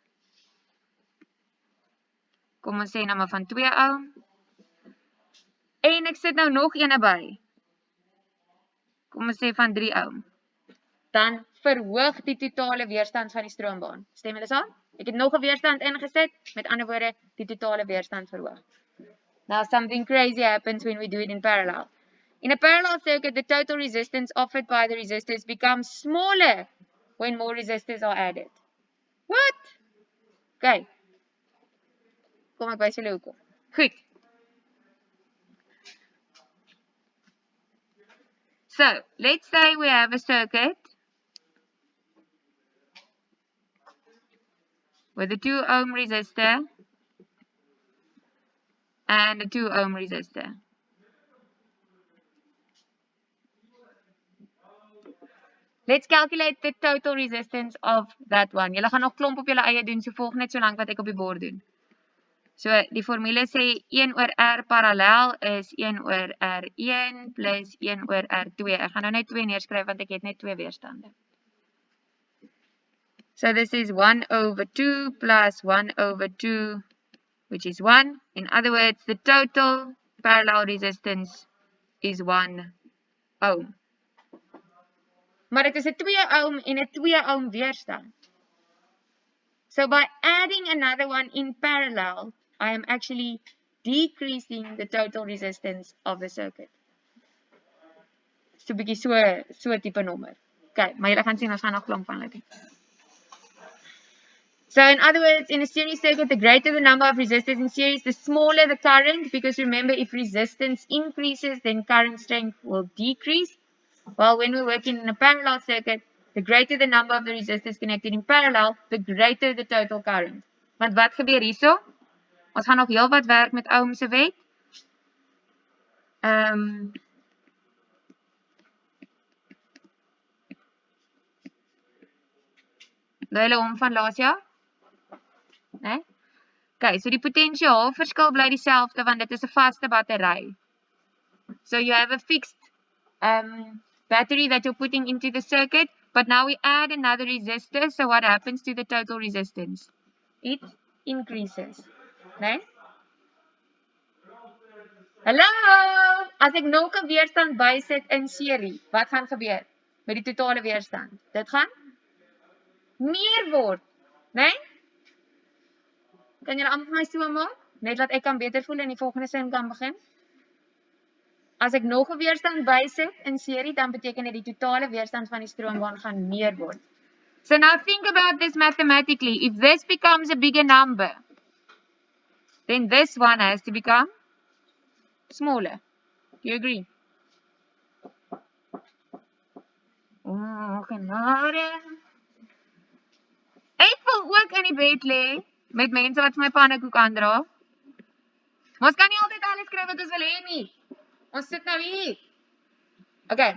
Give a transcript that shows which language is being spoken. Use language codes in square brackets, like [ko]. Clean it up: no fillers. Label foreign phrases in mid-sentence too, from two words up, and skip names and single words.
[af] Kom ons sê nou maar van 2 ohm. En ek sit nou nog ene by. Kom ons sê van 3 ohm. Dan verhoog die totale weerstand van die stroombaan. Stem julle saam? Ek het nog 'n weerstand ingesit, met ander woorde, die totale weerstand verhoog. [en] Now something crazy happens when we do it in parallel. In a parallel circuit, the total resistance offered by the resistors becomes smaller when more resistors are added. What? [af] Okay. Kom ek wys julle hoekom. Goed. [en] So, let's say we have a circuit with a 2 ohm resistor and a 2 ohm resistor. Let's calculate the total resistance of that one. [af] Julle gaan nog klomp op julle eie doen, so volg net so lank wat ek op die bord doen. So, die formule sê 1 oor R parallel is 1 oor R1 plus 1 oor R2. Ek gaan nou net 2 neerskryf want ek het net 2 weerstande. [en] So, this is 1 over 2 plus 1 over 2, which is 1. In other words, the total parallel resistance is 1 ohm. [af] Maar dit is 'n 2 ohm en 'n 2 ohm weerstand. [en] So by adding another one in parallel, I am actually decreasing the total resistance of the circuit. [af] So 'n bietjie so tipe nommer. Okay, maar julle gaan sien ons gaan nog klomp van hulle doen. [en] So in other words, in a series circuit, the greater the number of resistors in series, the smaller the current, because remember, if resistance increases, then current strength will decrease. While when we're working in a parallel circuit, the greater the number of the resistors connected in parallel, the greater the total current. [af] Want wat gebeur hierso? Ons gaan nog heel wat werk met Ohm se wet. Onthou julle hom van laas jaar? Nee? Okay, so die potensiaalverskil bly dieselfde want dit is 'n vaste battery. [en] So you have a fixed battery that you're putting into the circuit, but now we add another resistor, so what happens to the total resistance? it increases. [af] Nee? Hallo! As ek nog 'n weerstand bysit in serie, wat gaan gebeur met die totale weerstand? Dit gaan meer word, né? Kan julle almal vir my so maak? Net dat ek kan beter voel en die volgende sin kan begin. As ek nog 'n weerstand bysit in serie, dan beteken dit die totale weerstand van die stroombaan gaan meer word. [en] So now think about this mathematically. If this becomes a bigger number, then this one has to become smaller. Do you agree? [af] Oh, genade. Ek wil ook in die bed lê met mense wat vir my pannekoek aandra. Maar ons kan nie altyd alles kry wat ons wil hê nie. Ons sit nou hier. Okay.